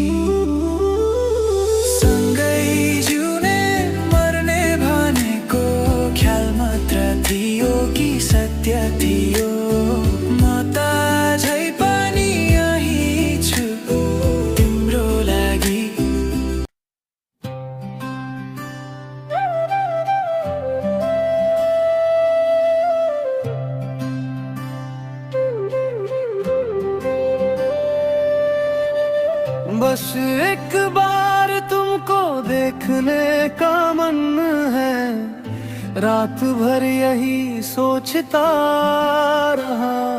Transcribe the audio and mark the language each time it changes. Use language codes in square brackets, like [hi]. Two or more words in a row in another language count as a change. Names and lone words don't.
[ne] सँगै जिउने मर्ने भनेको ख्याल मात्र थियो कि सत्य थियो म त झै पनि यही छु तिम्रो लागि [hi] बस एक बार तुमको देखने का मन है रात भर यही सोचता रहा